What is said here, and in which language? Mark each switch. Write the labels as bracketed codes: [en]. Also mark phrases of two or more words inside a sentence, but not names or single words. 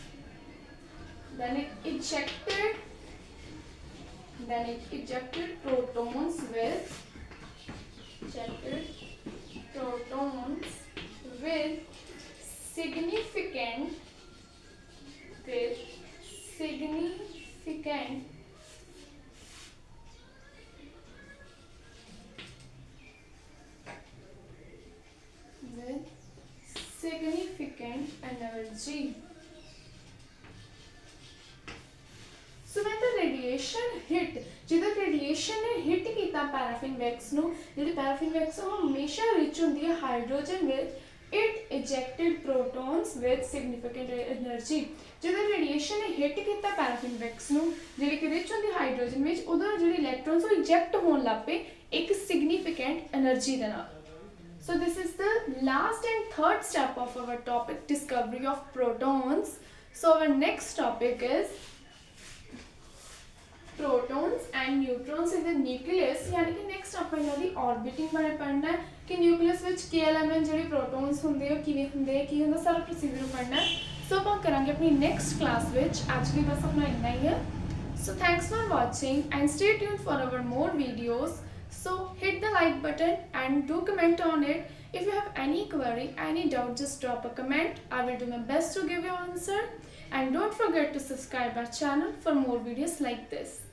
[en] it ejected protons with significant energy. So when the radiation hit, [pa] ਜਦੋਂ radiation ਨੇ hit ਕੀਤਾ [en] paraffin wax [pa] ਨੂੰ, ਜਿਹੜੀ [en] paraffin wax [pa] ਉਹ ਹਮੇਸ਼ਾ rich ਹੁੰਦੀ ਹੈ [en] hydrogen with, it ejected protons with significant energy. [pa] ਜਦੋਂ radiation ਨੇ hit ਕੀਤਾ [en] paraffin wax [pa] ਨੂੰ, ਜਿਹੜੀ ਕਿ rich ਹੁੰਦੀ hydrogen ਵਿੱਚ, ਉਦੋਂ ਜਿਹੜੇ electrons ਉਹ eject ਹੋਣ ਲੱਗ ਪਏ ਇੱਕ [en] significant energy [pa] ਦੇ ਨਾਲ. [en] So this is the last and third step of our topic, discovery of protons. So our next topic is protons and neutrons in the nucleus. [pa] यानी कि next ਆਪਾਂ ਇਹਨਾਂ ਦੀ orbiting ਬਾਰੇ ਪੜ੍ਹਨਾ ਹੈ ਕਿ nucleus ਵਿੱਚ ਕੀ element ਜਿਹੜੇ protons ਹੁੰਦੇ ਆ ਕਿਵੇਂ ਹੁੰਦੇ ਆ ਕੀ ਹੁੰਦਾ ਸਾਰਾ procedure ਪੜ੍ਹਨਾ ਹੈ. So ਆਪਾਂ ਕਰਾਂਗੇ ਆਪਣੀ [en] next class [pa] ਵਿੱਚ. ਅੱਜ ਲਈ ਬਸ ਆਪਣਾ ਇੰਨਾ ਹੀ ਹੈ. [en] So thanks for watching and stay tuned for our more videos. So hit the like button and do comment on it. If you have any query, any doubt, just drop a comment. I will do my best to give you an answer. And don't forget to subscribe our channel for more videos like this.